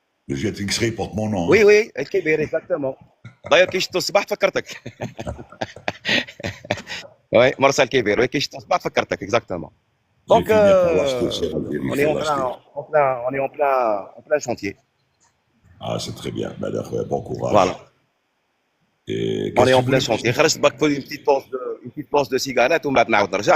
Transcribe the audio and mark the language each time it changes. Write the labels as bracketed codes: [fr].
[fr] Le Juliette X-Ray porte mon nom. Oui, الكبير, exactement. [ar] D'ailleurs, كي شفتو الصباح فكرتك. Oui, مرسى الكبير. Oui, كي شفتو الصباح فكرتك, exactement. [fr] Donc, on est en plein chantier. Ah, c'est très bien. Bon courage. Voilà. On est en plein chantier. [ar] خرجت باك [fr] une petite pause de cigarette [ar] ومن بعد نعاود نرجع.